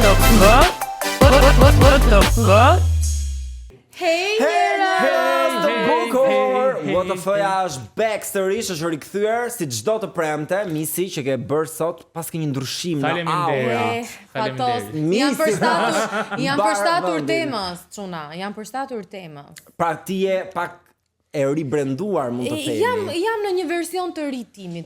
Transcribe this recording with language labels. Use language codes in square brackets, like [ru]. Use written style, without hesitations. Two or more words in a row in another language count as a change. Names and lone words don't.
[en] What the fuck? Hey, What the fuck [sq] është back sërish, është rikthyer si çdo të premte, Misi që ke bërë sot pas ke një ndryshim në aura. Jam përshtatur temës, çuna, jam përshtatur temës. Pra ti je pak e ribrenduar, mund të themi. Jam në një version të ri timit.